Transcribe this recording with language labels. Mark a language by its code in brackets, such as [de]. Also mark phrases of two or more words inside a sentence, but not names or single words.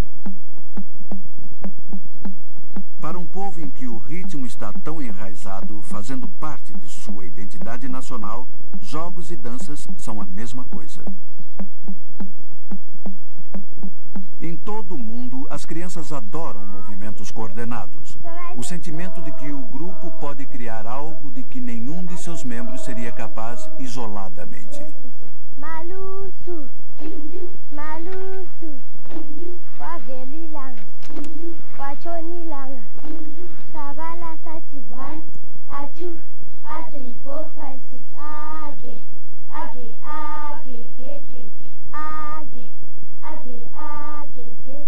[pt] Para um povo em que o ritmo está tão enraizado, fazendo parte de sua identidade nacional, jogos e danças são a mesma coisa. Em todo o mundo, as crianças adoram movimentos coordenados. O sentimento de que o grupo pode criar algo de que nenhum de seus membros seria capaz isoladamente. Malusu, malusu, wavelilanga, wachonilanga, sabala sati 1, a 2, a 3, 4, 5, 6, age, age, age, age, age, age, age.